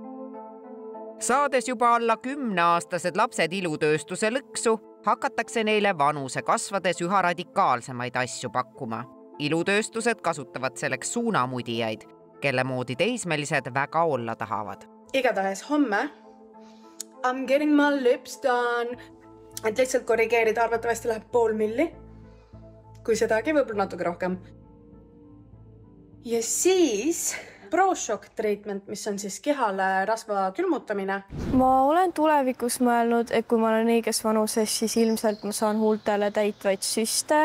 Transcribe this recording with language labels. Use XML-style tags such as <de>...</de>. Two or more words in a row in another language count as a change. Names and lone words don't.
<et>Saades juba alla 10-aastased lapsed ilutööstuse lõksu, hakatakse neile vanuse kasvades üha radikaalsemaid asju pakkuma. Ilutööstused kasutavad selleks suunamudijaid, kelle moodi teismelised väga olla tahavad. Igatahes homme</et> <en>I'm getting my lips done.</en> <et>Et lihtsalt korrigeerida, arvatavasti läheb 0,5 milli. Kui sedagi, võib-olla natuke rohkem. Ja siis ProShock treatment, mis on siis kehale rasva külmutamine. Ma olen tulevikus mõelnud, et kui ma olen õiges vanuses, siis ilmselt ma saan huultele täitvaid süste.</et>